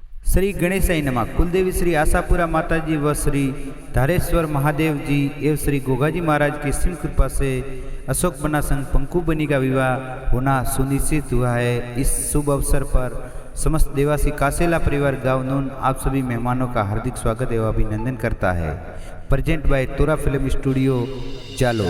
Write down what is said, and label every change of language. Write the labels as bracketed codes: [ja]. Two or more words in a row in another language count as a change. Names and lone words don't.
[hi] श्री गणेशाय नमः। कुलदेवी श्री आशापुरा माताजी व श्री धारेश्वर महादेव जी एवं श्री गोगाजी महाराज की सिंह कृपा से अशोक बना संग पंकु बनी का विवाह होना सुनिश्चित हुआ है। इस शुभ अवसर पर समस्त देवासी कासेला परिवार गाँव नून आप सभी मेहमानों का हार्दिक स्वागत एवं अभिनंदन करता है। [en] present by Tora Film Studio Jalore.